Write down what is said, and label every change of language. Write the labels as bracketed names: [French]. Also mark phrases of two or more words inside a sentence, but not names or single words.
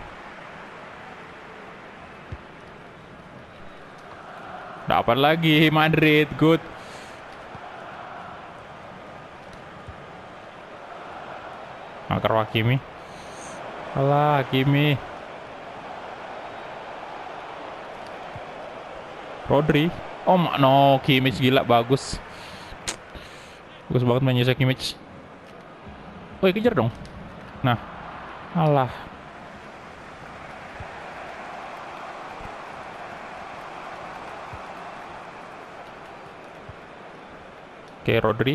[Indonesian] Dapat lagi Madrid, good. Makar Hakimi. Alah, Hakimi. Rodri. [English] Oh no, [Indonesian] Kimmich gila, bagus. Bagus banget main Joshua Kimmich. Woi, kejar dong. Nah. Alah. Oke, Rodri.